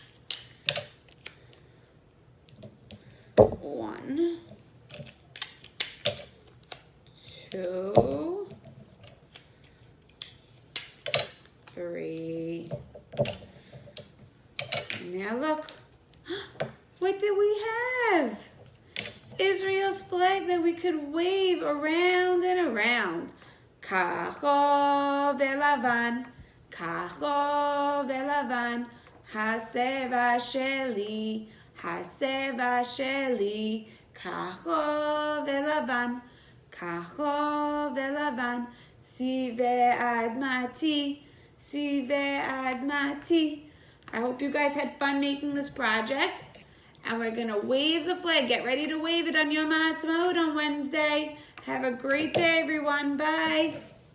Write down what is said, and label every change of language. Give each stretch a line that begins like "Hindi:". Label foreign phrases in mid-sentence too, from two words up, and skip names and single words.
English: 1, 2, 3. Now look, what did we have? Israel's flag that we could wave around and around.
Hebrew: כחול ולבן. כחול ולבן, הצבע שלי, הצבע שלי, כחול ולבן, כחול ולבן, צבע אדמתי, צבע אדמתי.
English: I hope you guys had fun making this project, and we're gonna wave the flag. Get ready to wave it on Yom Ha'atzma'ut on Wednesday. Have a great day, everyone. Bye.